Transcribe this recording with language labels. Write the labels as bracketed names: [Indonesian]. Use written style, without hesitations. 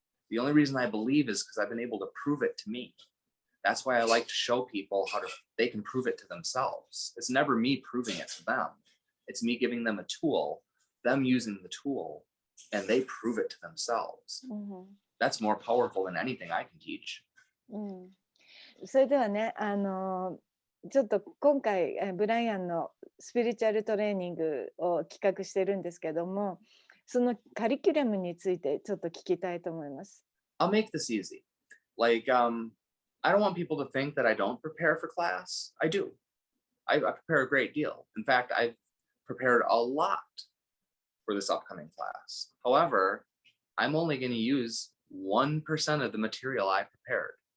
[English] The only reason I believe is because I've been able to prove it to me. That's why I like to show people they can prove it to themselves. It's never me proving it to them. It's me giving them a tool, them using the tool, and they prove it to themselves. That's more powerful than anything I can teach. [Japanese] それではね、ちょっと今回ブライアンのスピリチュアルトレーニングを企画してるんですけども、そのカリキュラムについてちょっと聞きたいと思います。 [English] I'll make this easy. Like, I don't want people to think that I don't prepare for class. I do. I prepare a great deal. In fact, I've prepared a lot for this upcoming class. However, I'm only going to use 1% of the material I prepared.